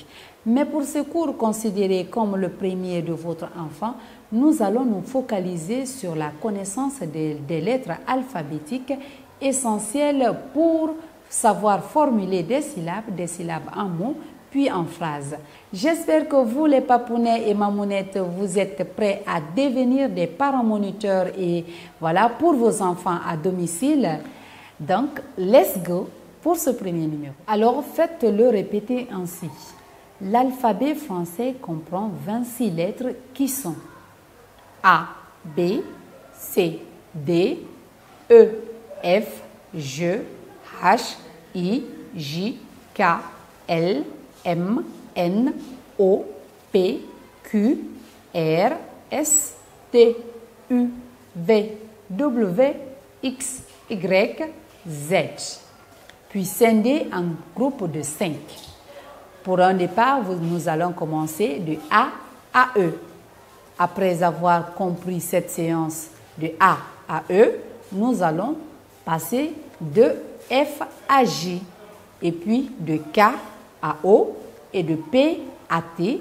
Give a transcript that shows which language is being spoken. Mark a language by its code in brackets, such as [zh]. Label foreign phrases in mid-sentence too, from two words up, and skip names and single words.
[fr] Mais pour ce cours considéré comme le premier de votre enfant, nous allons nous focaliser sur la connaissance des lettres alphabétiques essentielles pour savoir formuler des syllabes en mots, puis en phrases. J'espère que vous, les papounets et mamounettes, vous êtes prêts à devenir des parents moniteurs et voilà, pour vos enfants à domicile. Donc, [en] let's go [fr] pour ce premier numéro. Alors, faites-le répéter ainsi. L'alphabet français comprend 26 lettres qui sont A, B, C, D, E, F, G, H, I, J, K, L, M, N, O, P, Q, R, S, T, U, V, W, X, Y, Z. Puis scindés en groupes de 5. Pour un départ, nous allons commencer de A à E. Après avoir compris cette séance de A à E, nous allons passer de F à J, et puis de K à O, et de P à T.